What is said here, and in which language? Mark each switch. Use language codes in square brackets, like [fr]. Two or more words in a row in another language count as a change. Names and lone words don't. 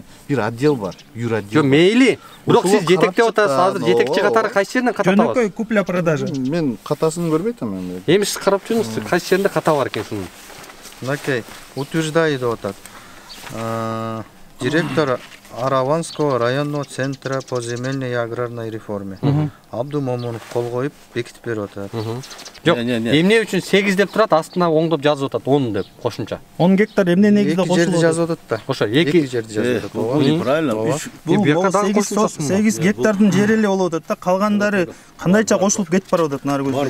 [ky] Бир отдел бар. Юротдел. Жок, мейли. Бирок сиз жетектеп атасыз. Азыр жетекчи катары кайсы жеринен ката табасыз? Жөнөкөй купля-продажа. Мен катасын көрбөйт эмен. Эми сиз карап жүрүңүз, кайсы жеринде ката бар экен шунун. Мынакей, утверждаю деп атат. [ru] Директор Араванского районного центра по земельной и аграрной реформе. [ky] Абдумомунов кол коюп бекитип берип атат. Жок, эмне үчүн 8 деп турат, астына оңдоп жазып атат 10 деп кошумча. 10 гектар эмне негизде кошулат? 2 жерди жазып атат да. Ошо 2 жерди жазып атат. [ru] Неправильно. [ky] Бул 8 гектардын жери эле болуп атат да, калгандары кандайча кошулуп кетип барып атат нары көзгө.